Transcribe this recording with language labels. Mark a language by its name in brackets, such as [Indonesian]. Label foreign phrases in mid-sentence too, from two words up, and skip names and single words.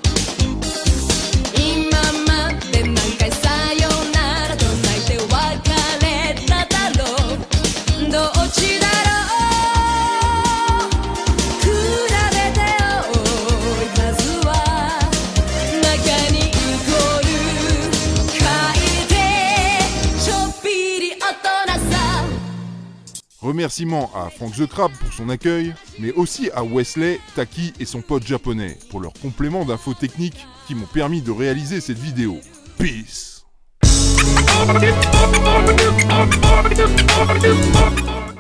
[Japanese] 今まで何回さよならと泣いて別れただろうどっちだろう比べて多い数は中にイコール書いてちょっぴり大人さ [French] Remerciements à Frank the Crab pour son accueil, mais aussi à Wesley, Taki et son pote japonais pour leur complément d'infos techniques qui m'ont permis de réaliser cette vidéo. [English] Peace!